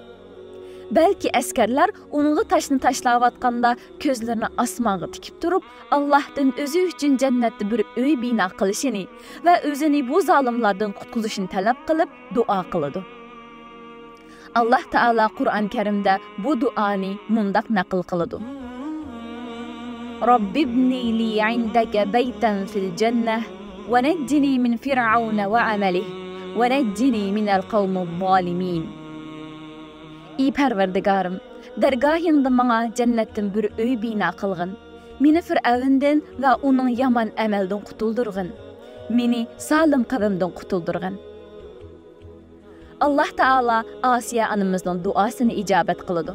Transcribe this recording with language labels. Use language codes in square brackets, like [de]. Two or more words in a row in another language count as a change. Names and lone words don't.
[uz] Balki askarlar uningga tashni tashlayotganda ko'zlarini osmonga tikib turib, Allohdan o'zi uchun jannatda bir uy bino qilishini va o'zini bu zolimlardan qutqizishini talab qilib duo qiladi. Alloh taolo Qur'on Karimda bu duoni mundaq naql qiladi. [ar] رب ابن لي عندك بيتا في الجنة ونجني من فرعون وعمله ونجني من القوم الظالمين. [uz] Ey Parvardigorim, dargohingda menga jannatdan bir uy bino qilgin. Meni Fir'avndan va uning yomon amaldan qutuldirgin. Meni zolim qavmdan qutuldirgin. Alloh taolo Asiya onamizning duosini ijobat qildi.